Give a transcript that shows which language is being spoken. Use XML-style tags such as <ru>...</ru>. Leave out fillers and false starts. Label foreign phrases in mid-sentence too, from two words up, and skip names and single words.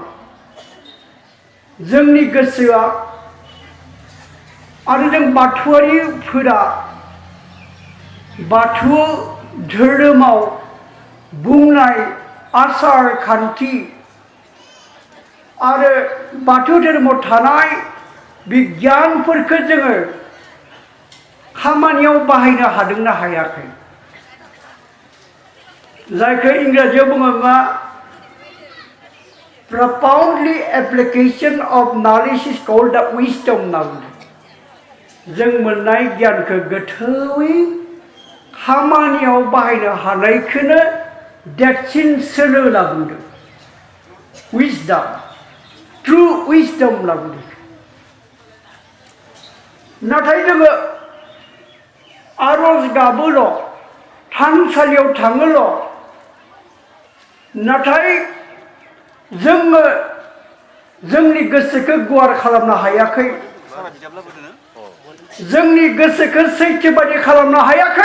<brx>जोंनि गोसोआ आरो जों बाथौआरिफोरा बाथौ धोरोमाव बुंनाय आसार खान्थि आरो बाथौ धोरोमाव थानाय बिगियानफोरखौ जोङो खामानियाव बाहायनो हादोंना हायाखै, जायखौ इंराजियाव बुङो मा</brx> <en>profoundly application of knowledge is called the wisdom</en> <brx>होनना बुङो। जों मोननाय गियानखौ गोथौयै खामानियाव बाहायनो हानायखौनो देरसिन सोलो होनना बुंदों।</brx> <en>wisdom, true wisdom</en> <brx>होनना बुंदों। नाथाय जोङो आरज गाबोल', थानसालियाव थाङोल', नाथाय जोङो जोंनि गोसोखौ गुवार खालामनो हायाखै, जोंनि गोसोखौ सैथो बायदि खालामनो हायाखै।</brx>